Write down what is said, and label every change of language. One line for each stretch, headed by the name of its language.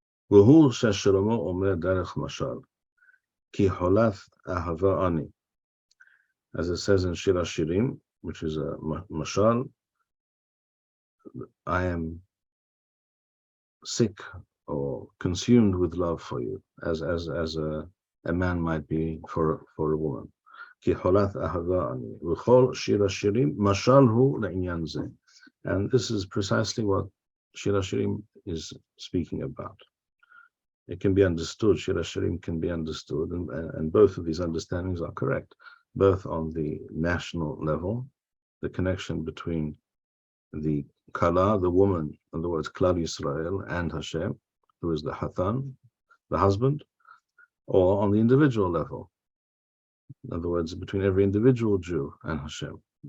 Hebrew: והוא שהשלמה אומר דרך משל, כי חולת אהבה אני.
English: As it says in Shir HaShirim, which is a mashal, I am sick or consumed with love for you, as a man might be for a woman.
Hebrew: כי חולת אהבה אני. וכל שיר השירים משל הוא לעניין זה.
English: And this is precisely what Shir HaShirim is speaking about. It can be understood, Shir HaShirim can be understood, and both of these understandings are correct, both on the national level, the connection between the Kala, the woman, in other words, Klal Yisrael, and Hashem, who is the Hatan, the husband, or on the individual level, in other words, between every individual Jew and Hashem.